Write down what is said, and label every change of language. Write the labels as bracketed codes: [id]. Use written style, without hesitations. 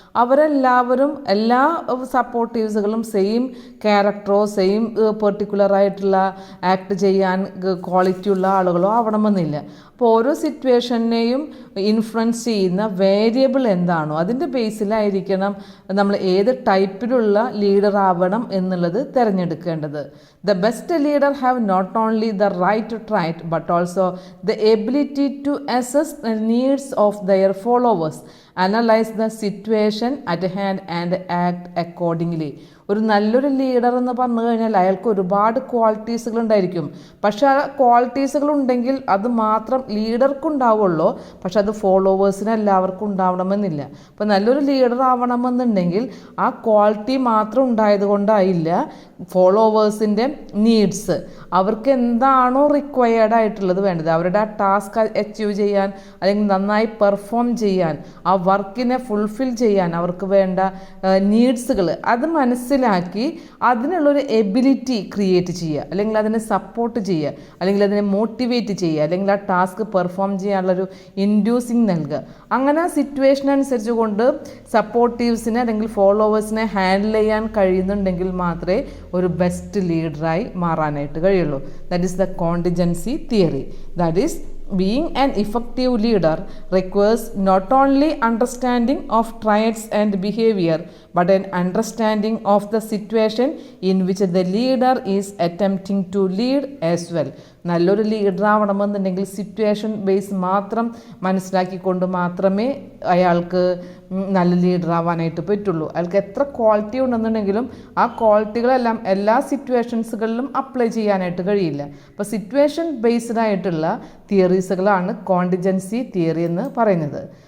[ml] അവരെല്ലാവരും എല്ലാ സപ്പോർട്ടീവ്സുകളും same ക്യാരക്ടറോ same particular ആയിട്ടുള്ള ആക്ട് ചെയ്യാൻ ക്വാളിറ്റി ഉള്ള ആളുകളോ ആവണമെന്നില്ല. അപ്പോൾ ഓരോ സിറ്റുവേഷനെയും ഇൻഫ്ലുവൻസ് ചെയ്യുന്ന വേരിയബിൾ എന്താണോ അതിൻ്റെ ബേസിലായിരിക്കണം നമ്മൾ ഏത് ടൈപ്പിലുള്ള ലീഡർ ആവണം എന്നുള്ളത് തിരഞ്ഞെടുക്കേണ്ടത്. [en] The best leader have not only the right trait but also the ability to assess the needs of their followers, analyze the situation at hand and act accordingly. [ml] ഒരു നല്ലൊരു ലീഡർ എന്ന് പറഞ്ഞു കഴിഞ്ഞാൽ അയാൾക്ക് ഒരുപാട് ക്വാളിറ്റീസുകൾ ഉണ്ടായിരിക്കും. പക്ഷെ ആ ക്വാളിറ്റീസുകൾ ഉണ്ടെങ്കിൽ അത് മാത്രം ലീഡർക്കുണ്ടാവുള്ളൂ, പക്ഷെ അത് ഫോളോവേഴ്സിന് എല്ലാവർക്കും ഉണ്ടാവണമെന്നില്ല. അപ്പോൾ നല്ലൊരു ലീഡർ ആവണമെന്നുണ്ടെങ്കിൽ ആ ക്വാളിറ്റി മാത്രം ഉണ്ടായത് കൊണ്ടായില്ല. ഫോളോവേഴ്സിൻ്റെ നീഡ്സ്, അവർക്ക് എന്താണോ റിക്വയർഡ് ആയിട്ടുള്ളത് വേണ്ടത്, അവരുടെ ആ ടാസ്ക് അച്ചീവ് ചെയ്യാൻ അല്ലെങ്കിൽ നന്നായി പെർഫോം ചെയ്യാൻ, ആ വർക്കിനെ ഫുൾഫിൽ ചെയ്യാൻ അവർക്ക് വേണ്ട നീഡ്സുകൾ അത് മനസ്സിൽ മനസ്സിലാക്കി അതിനുള്ളൊരു എബിലിറ്റി ക്രിയേറ്റ് ചെയ്യുക, അല്ലെങ്കിൽ അതിനെ സപ്പോർട്ട് ചെയ്യുക, അല്ലെങ്കിൽ അതിനെ മോട്ടിവേറ്റ് ചെയ്യുക, അല്ലെങ്കിൽ ആ ടാസ്ക് പെർഫോം ചെയ്യാനുള്ളൊരു ഇൻഡ്യൂസിങ് നൽകുക. അങ്ങനെ ആ സിറ്റുവേഷൻ അനുസരിച്ച് കൊണ്ട് സപ്പോർട്ടീവ്സിനെ അല്ലെങ്കിൽ ഫോളോവേഴ്സിനെ ഹാൻഡിൽ ചെയ്യാൻ കഴിയുന്നുണ്ടെങ്കിൽ മാത്രമേ ഒരു ബെസ്റ്റ് ലീഡറായി മാറാനായിട്ട് കഴിയുള്ളൂ. [en] That is the contingency theory. That is being an effective leader requires not only understanding of traits and behavior but an understanding of the situation in which the leader is attempting to lead as well. [ml] നല്ലൊരു leader ആവണമെന്നുണ്ടെങ്കിൽ situation base മാത്രം മനസ്സിലാക്കിക്കൊണ്ട് മാത്രമേ അയാൾക്ക് നല്ല leader ആവാനായിട്ട് പറ്റുള്ളൂ. അയാൾക്ക് എത്ര ക്വാളിറ്റി ഉണ്ടെന്നുണ്ടെങ്കിലും ആ ക്വാളിറ്റികളെല്ലാം എല്ലാ സിറ്റുവേഷൻസുകളിലും അപ്ലൈ ചെയ്യാനായിട്ട് കഴിയില്ല. അപ്പോൾ സിറ്റുവേഷൻ ബേസ്ഡ് ആയിട്ടുള്ള തിയറീസുകളാണ് കോണ്ടിജൻസി തിയറി എന്ന് പറയുന്നത്.